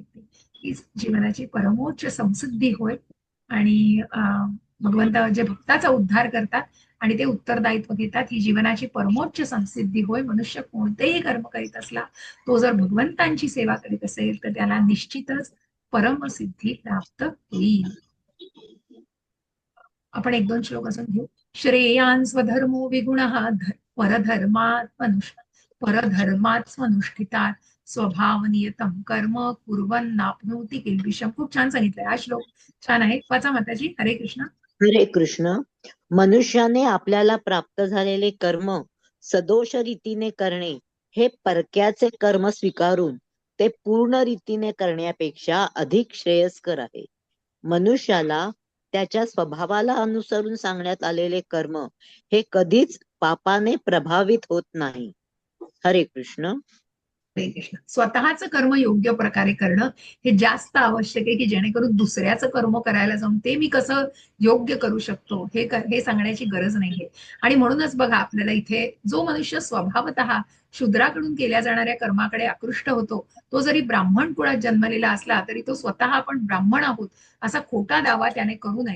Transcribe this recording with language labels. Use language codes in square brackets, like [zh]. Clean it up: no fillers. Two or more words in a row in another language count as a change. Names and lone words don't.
[mr] ही जीवनाची परमोच्च संसिद्धी होय. आणि भगवंत जे भक्ताचा उद्धार करतात आणि ते उत्तरदायित्व घेतात, ही जीवनाची परमोच्च संसिद्धी होय. मनुष्य कोणतेही कर्म करीत असला, तो जर भगवंतांची सेवा करीत असेल तर त्याला निश्चितच परमसिद्धी प्राप्त होईल. आपण 1-2 श्लोक अजून घेऊ. [sa] श्रेयान् स्वधर्मो विगुणः परधर्मात् स्वनुष्ठितात् स्वभावनियतं कर्म कुर्वन्नाप्नोति किल्बिषम्. [mr] खूप छान सांगितलंय, हा श्लोक छान आहे, वाचा माताजी. हरे कृष्ण. हरे कृष्ण. मनुष्याने आपल्याला प्राप्त झालेले कर्म सदोष रीतीने करणे हे परक्याचे कर्म स्वीकारून ते पूर्ण रीतीने करण्यापेक्षा अधिक श्रेयस्कर आहे. मनुष्याला त्याच्या स्वभावाला अनुसरून सांगण्यात आलेले कर्म हे कधीच पापाने प्रभावित होत नाही. हरे कृष्ण. हरे कृष्ण. स्वतःचं कर्म योग्य प्रकारे करणं हे जास्त आवश्यक आहे, की जेणेकरून दुसऱ्याचं कर्म करायला जाऊन ते मी कसं योग्य करू शकतो हे सांगण्याची गरज नाहीये. आणि म्हणूनच बघा, आपल्याला इथे जो मनुष्य स्वभावतः शूद्राकडून केल्या जाणाऱ्या कर्माकडे आकृष्ट होतो, तो जरी ब्राह्मण कुळात जन्मलेला असला तरी तो स्वतः आपण ब्राह्मण आहोत असा खोटा दावा त्याने करू नये.